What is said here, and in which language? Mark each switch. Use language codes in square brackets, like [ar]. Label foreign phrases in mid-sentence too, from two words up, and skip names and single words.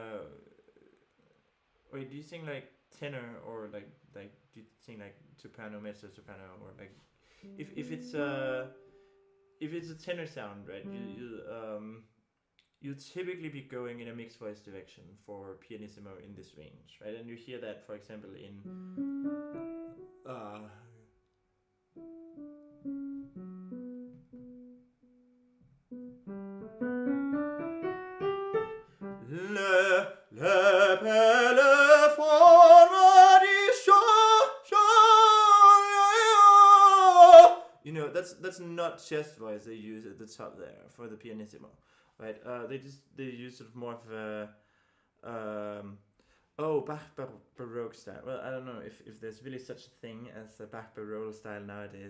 [en] Wait, do you sing like tenor or like do you sing like soprano, mezzo soprano, or like if it's a tenor sound, right? You typically be going in a mixed voice direction for pianissimo in this range, right? And you hear that, for example, in [it] le telefono di [en] you know, that's not chest voice they use at the top there for the pianissimo, right? They use sort of more of a Bach Baroque style. Well, I don't know if there's really such a thing as a Bach Baroque style nowadays.